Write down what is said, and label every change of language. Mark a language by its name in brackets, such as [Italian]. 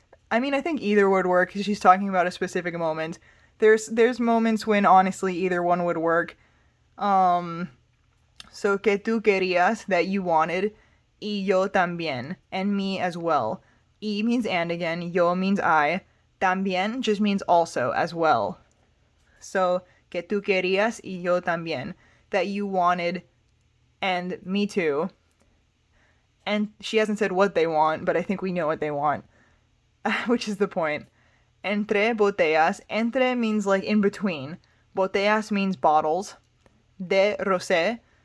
[English] I mean, I think either would work, because she's talking about a specific moment. There's moments when, honestly, either one would work. So, [Spanish] que tú querías, [English] that you wanted. [Spanish] Y yo también, [English] and me as well. Y means and again, yo means I. También just means also, as well. [Spanish] So, que tú querías y yo también. [English] That you wanted, and me too. And she hasn't said what they want, but I think we know what they want. Which is the point. [Spanish] Entre botellas. [English] Entre means like in between. Botellas means bottles. De rosé.